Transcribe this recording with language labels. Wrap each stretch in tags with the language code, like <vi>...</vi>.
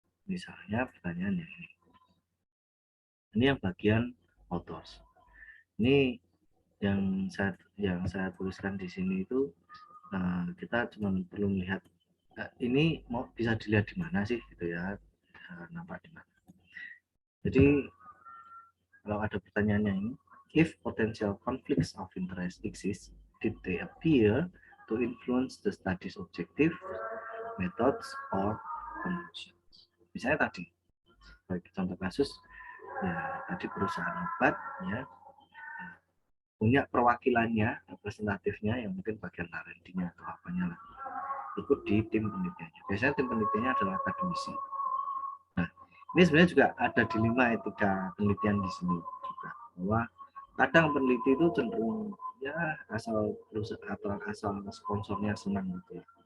<id>Misalnya pertanyaan yang ini. Ini yang bagian authors. Ini yang saya tuliskan di sini itu kita cuma perlu melihat ini bisa dilihat di mana sih gitu ya, nampak di mana. Jadi kalau ada pertanyaannya ini,</id> <en>if potential conflicts of interest exist, did they appear to influence the study's objective, methods, or conclusions?</en> <id>Misalnya tadi, bagi contoh kasus, ya tadi perusahaan obat ya punya perwakilannya, representatifnya yang mungkin bagian R&D-nya atau apanya lah, ikut di tim penelitiannya. Biasanya tim penelitiannya adalah akademisi. Nah, ini sebenarnya juga ada dilema etika penelitian di sini juga, bahwa kadang peneliti itu cenderung ya asal perusahaan atau asal sponsornya senang gitu.</id>